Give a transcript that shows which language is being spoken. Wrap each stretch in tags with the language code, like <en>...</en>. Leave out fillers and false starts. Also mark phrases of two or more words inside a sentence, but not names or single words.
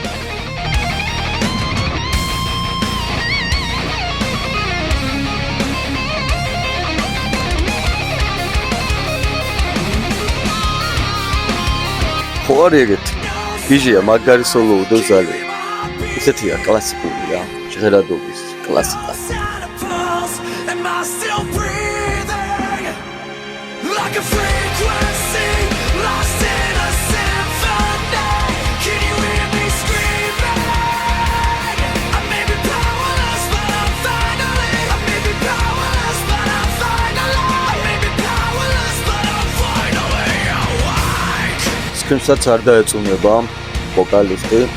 <ka>ხო არის ეგეთი. გიჟია მაგარი სოლო უდევს ძალიან. ისეთია კლასიკური რა, ჟღერადობის კლასიკა.</ka> <en>Am I still breathing? Like a frequency lost in a symphony. Can you hear me screaming? I may be powerless, but I'm finally. I may be powerless, but I'm finally. I may be powerless, but I'm finally awake.</en> <ka>სკრიმსაც არ დაეწუნება ვოკალისტი.</ka>